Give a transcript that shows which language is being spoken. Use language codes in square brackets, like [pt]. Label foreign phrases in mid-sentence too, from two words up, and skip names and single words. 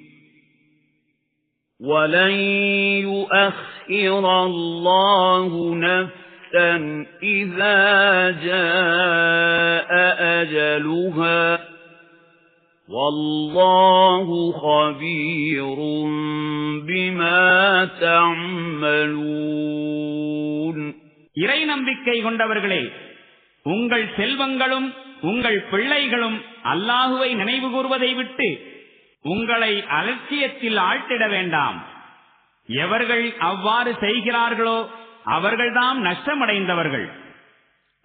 [ar] ولن يؤخر الله نفسا إذا جاء أجلها والله خبير بما تعملون. [ta] இறை நம்பிக்கை கொண்டவர்களே, உங்கள் செல்வங்களும் உங்கள் பிள்ளைகளும் அல்லாஹுவை நினைவு கூர்வதை விட்டு உங்களை அலட்சியத்தில் ஆழ்த்திட வேண்டாம். எவர்கள் அவ்வாறு செய்கிறார்களோ அவர்கள்தாம் நஷ்டமடைந்தவர்கள்.